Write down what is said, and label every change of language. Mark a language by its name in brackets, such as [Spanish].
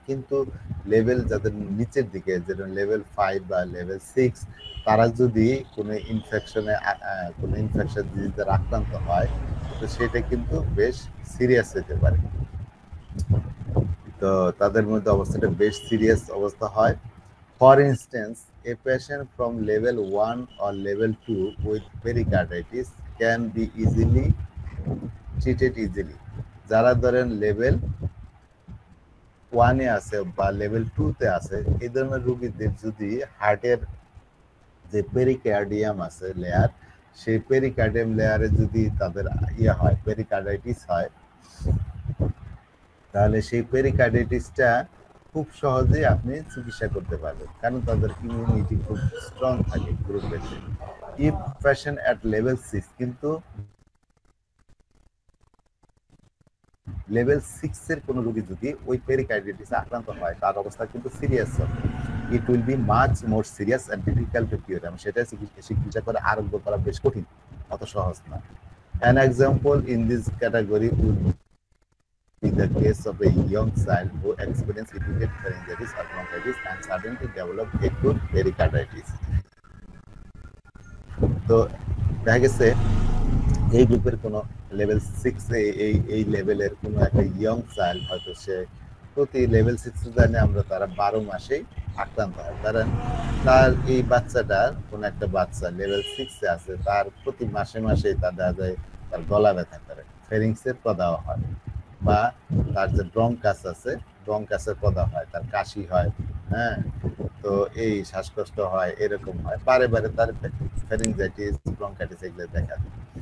[Bangla] কিন্তু লেভেল যাদের নিচের দিকে, যেটা লেভেল 5 বা লেভেল 6, তারা যদি কোনো ইনফেকশন ডিজিজের আক্রান্ত হয়, তো সেটা কিন্তু বেশ সিরিয়াস হতে পারে। তো তাদের মধ্যে অবস্থাটা বেশ সিরিয়াস অবস্থা হয়। [English] For instance, a patient from level 1 or level 2 with pericarditis can be easily treated easily. [Bangla] যারা ধরেন লেভেল 1 এ আছে বা লেভেল 2 তে আছে, এই ধরনের রোগীদের যদি হার্টের যে পেরিকার্ডিয়াম আছে লেয়ার, সেই পেরিকার্ডিয়াম লেয়ারে যদি তাদের হয়, পেরিকার্ডাইটিস হয়, তাহলে সেই পেরিকার্ডাইটিসটা খুব সহজেই আপনি চিকিৎসা করতে পারবেন, কারণ তাদের ইমিউনিটি খুব স্ট্রং থাকে গ্রুপের। [English] if patient at level 6, [Bangla] কিন্তু লেভেল 6 এর কোন রোগী যদি ওই পেরিকার্ডিটিসে আক্রান্ত হয়, তার অবস্থা কিন্তু সিরিয়াস হবে। [English] it will be much more serious and difficult to cure, [Bangla] এবং সেটা চিকিৎসা করে আরোগ্য করা বেশ কঠিন, অত সহজ না। [English] An example in this category would be the case of a young child who experienced repeated pharyngitis or bronchitis and suddenly developed acute pericarditis. [Bangla] তো দেখা গেছে এই গ্রুপের কোনো লেভেল 6 এ এই লেভেলের কোনো একটা ইয়ং চাইল্ড, হয়তো সে প্রতি লেভেল 6 এ জানে আমরা, তারা 12 মাসেই আক্রান্ত হয়। কারণ তার এই বাচ্চাটার কোনো একটা বাচ্চা লেভেল 6 এ আছে, তার প্রতি মাসে মাসেই তার দেখা যায় তার গলা ব্যথা করে, ফেরিংসের প্রদাহ হয়, বা তার যে ব্রঙ্কাস আছে, ব্রঙ্কাসের প্রদাহ হয়, তার কাশি হয়, হ্যাঁ, তো এই শ্বাসকষ্ট হয়, এরকম হয়, বারে বারে তার ফেরিংজাইটিস, ব্রঙ্কাইটিস এগুলো দেখা যায়।